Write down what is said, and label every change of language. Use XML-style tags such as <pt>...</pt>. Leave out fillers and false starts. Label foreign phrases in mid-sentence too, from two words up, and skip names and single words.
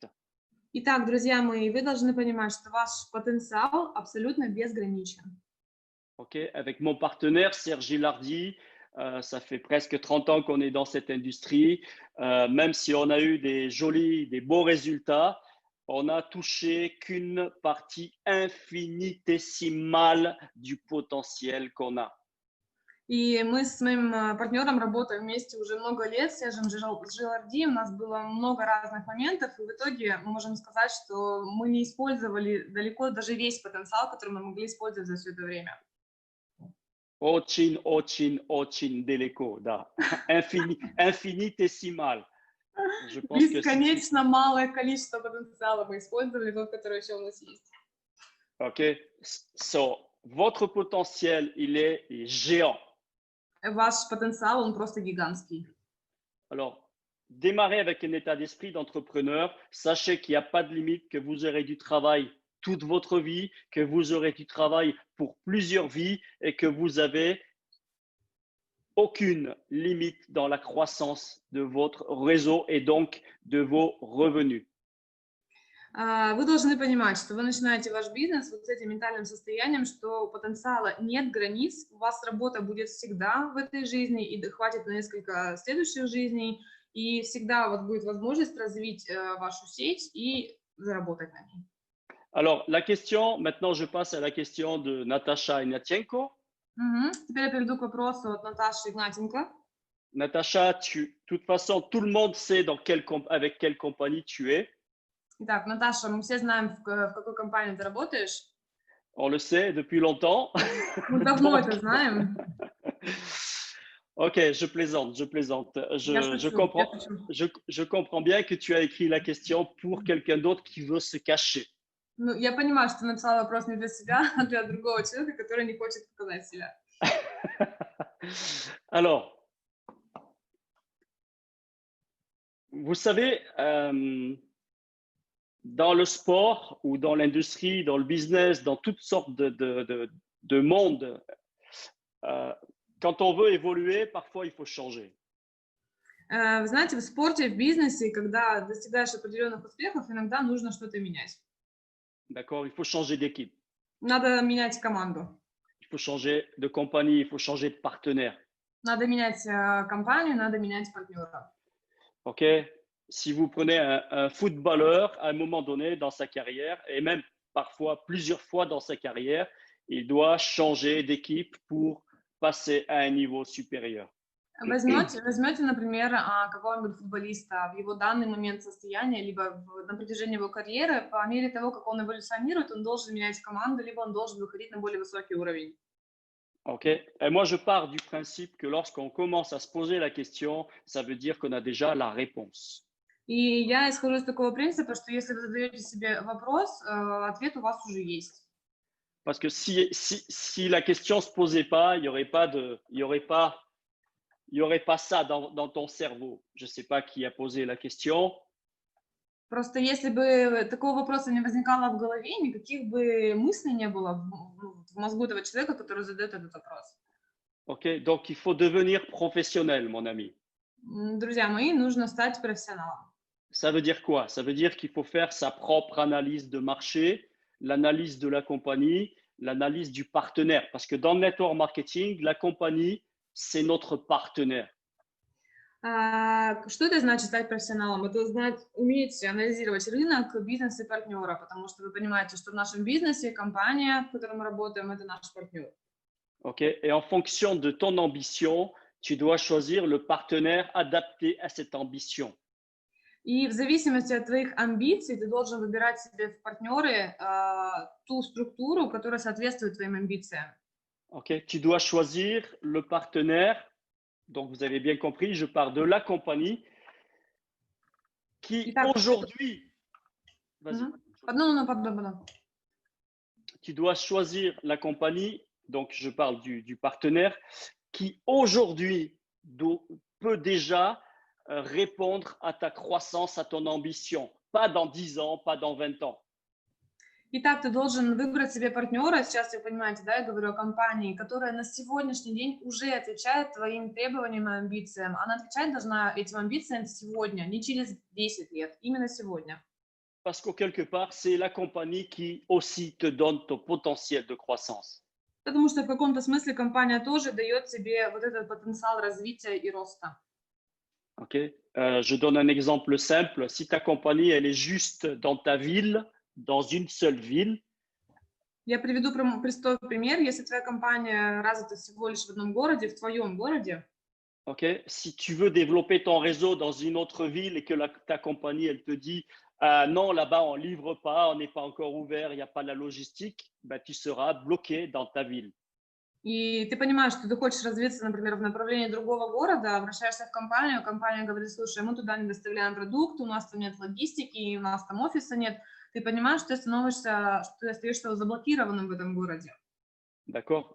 <ru>Итак, друзья мои, вы должны понимать, что ваш потенциал абсолютно безграничен.</ru> <en>Okay?</en> <fr>Avec mon partenaire Serge Lardy, ça fait presque 30 ans qu'on est dans cette industrie. Même si on a eu des beaux résultats, on n'a touché qu'une partie infinitésimale du potentiel qu'on a.</fr> <ru>И мы с моим партнером работаем вместе уже много лет, с Сержем Жиларди, у нас было много разных моментов, и в итоге мы можем сказать, что мы не использовали далеко даже весь потенциал, который мы могли использовать за все это время. Очень, очень, очень далеко, да. Инфинитесимал.</ru> <fr>Je pense que</fr> <ru>Бесконечно малое количество потенциала мы использовали, тот, который еще у нас есть.</ru> <fr>OK. So, votre potentiel, il est géant.</fr> <ru>Ваш потенциал, он просто гигантский.</ru> <fr>Alors, démarrez avec un état d'esprit d'entrepreneur. Sachez qu'il n'y a pas de limite, que vous aurez du travail toute votre vie, que vous aurez du travail pour plusieurs vies et que vous avez aucune limite dans la croissance de votre réseau et donc de vos revenus.</fr> <ru>Вы должны понимать, что вы начинаете ваш бизнес вот с этим ментальным состоянием, что у потенциала нет границ, у вас работа будет всегда в этой жизни и хватит на несколько следующих жизней, и всегда у вас будет возможность развить вашу сеть и заработать на ней.</ru> <fr>Alors, la question, maintenant je passe à la question de Natacha Ignatienko.</fr> <ru>Теперь я перейду к вопросу от Наташи Игнатенко.</ru> <fr>Natacha, de toute façon, tout le monde sait avec quelle compagnie tu es.</fr> <ru>Итак, Наташа, мы все знаем, в какой компании ты работаешь.</ru> <fr>On le sait depuis longtemps.</fr> <ru>Мы давно это знаем.</ru> <fr>Ok, je plaisante. Je comprends bien que tu as écrit la question pour quelqu'un d'autre qui veut se cacher.</fr> <ru>Ну, я понимаю, что ты написала вопрос не для себя, а для другого человека, который не хочет показать себя.</ru> <fr>Alors, vous savez, dans le sport ou dans l'industrie, dans le business, dans toutes sortes de mondes, quand on veut évoluer, parfois il faut changer.</fr> <ru>Вы знаете, в спорте, в бизнесе, когда достигаешь определенных успехов, иногда нужно что-то менять.</ru> <fr>D'accord, il faut changer d'équipe.</fr> <ru>Надо менять команду.</ru> <fr>Il faut changer de compagnie, il faut changer de partenaire.</fr> <ru>Надо менять компанию, надо менять партнера.</ru> <fr>Ok. Si vous prenez un footballeur, à un moment donné dans sa carrière, et même parfois plusieurs fois dans sa carrière, il doit changer d'équipe pour passer à un niveau supérieur.</fr> <ru>Возьмете, например, какого-нибудь футболиста в его данный момент состояния, либо на протяжении его карьеры, по мере того, как он эволюционирует, он должен менять команду, либо он должен выходить на более высокий уровень.</ru> <fr>Ok. Et moi, je pars du principe que lorsqu'on commence à se poser la question, ça veut dire qu'on a déjà la réponse.</fr> <ru>И я исхожу из такого принципа, что если вы задаете себе вопрос, ответ у вас уже есть.</ru> <fr>Parce que si la question ne se posait pas, il n'y aurait pas ça dans ton cerveau. Je ne sais pas qui a posé la question.</fr> <ru>Просто если бы такого вопроса не возникало в голове, никаких бы мыслей не было в мозгу этого человека, который задает этот вопрос.</ru> <fr>Ok. Donc, il faut devenir professionnel, mon ami.</fr> <ru>Друзья мои, нужно стать профессионалом.</ru> <fr>Ça veut dire quoi? Ça veut dire qu'il faut faire sa propre analyse de marché, l'analyse de la compagnie, l'analyse du partenaire. Parce que dans le</fr> <en>network marketing,</en> <fr>la compagnie, c'est notre partenaire.</fr> <ru>Что это значит стать профессионалом? Это знать, уметь анализировать рынок, бизнес и партнера, потому что вы понимаете, что в нашем бизнесе компания, в которой мы работаем, это наш партнер.</ru> <en>Okay?</en> <fr>Et en fonction de ton ambition, tu dois choisir le partenaire adapté à cette ambition.</fr> <ru>И в зависимости от твоих амбиций ты должен выбирать себе в партнеры ту структуру, которая соответствует твоим амбициям.</ru> <en>Okay?</en> <fr>Tu dois choisir le partenaire. Donc, vous avez bien compris, je pars de la compagnie qui aujourd'hui… Vas-y. Pardon. Tu dois choisir la compagnie, donc je parle du partenaire, qui aujourd'hui peut déjà répondre à ta croissance, à ton ambition. Pas dans 10 ans, pas dans 20 ans.</fr> <ru>Итак, ты должен выбрать себе партнера, сейчас вы понимаете, да, я говорю о компании, которая на сегодняшний день уже отвечает твоим требованиям и амбициям. Она отвечать должна этим амбициям сегодня, не через 10 лет, именно сегодня.</ru> <fr>Parce que quelque part, c'est la compagnie qui aussi te donne ton potentiel de croissance.</fr> <ru>Потому что в каком-то смысле компания тоже дает тебе вот этот потенциал развития и роста.</ru> <fr>Ok. Je donne un exemple simple. Si ta compagnie, elle est juste dans ta ville, dans une seule ville.</fr> <ru>Я приведу простой пример. Если твоя компания развита всего лишь в одном городе, в твоем городе.</ru> <fr>Ok. Si tu veux développer ton réseau dans une autre ville et que ta compagnie, elle te dit non, là-bas, on ne livre pas, on n'est pas encore ouvert, il n'y a pas la logistique, ben, tu seras bloqué dans ta ville.</fr> <ru>И ты понимаешь, что ты хочешь развиться, например, в направлении другого города, обращаешься в компанию, компания говорит, слушай, мы туда не доставляем продукт, у нас там нет логистики, у нас там офиса нет. Ты понимаешь, что ты остаешься заблокированным в этом городе.</ru> <fr>D'accord.</fr>